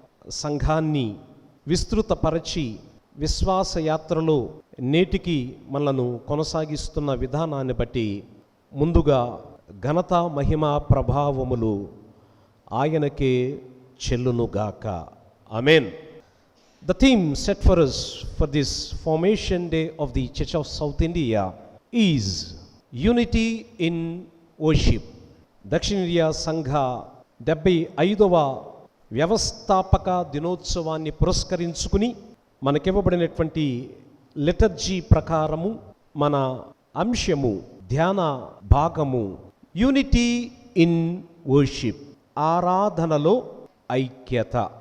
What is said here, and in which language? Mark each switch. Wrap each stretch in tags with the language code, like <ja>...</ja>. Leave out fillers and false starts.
<te>సంఘాన్ని విస్తృతపరచి విశ్వాస యాత్రలో నేటికి మనలను కొనసాగిస్తున్న విధానాన్ని బట్టి ముందుగా ఘనత మహిమ ప్రభావములు ఆయనకే చెల్లునుగాక, ఆమేన్.</te> <en>The theme set for us for this formation day of the Church of South India is Unity in Worship.</en> <te>దక్షిణ ఇండియా సంఘ 75వ వ్యవస్థాపక దినోత్సవాన్ని పురస్కరించుకుని మనకివ్వబడినటువంటి లిటర్జీ ప్రకారము మన అంశము, ధ్యాన భాగము</te> <en>unity in worship,</en> <te>ఆరాధనలో ఐక్యత.</te>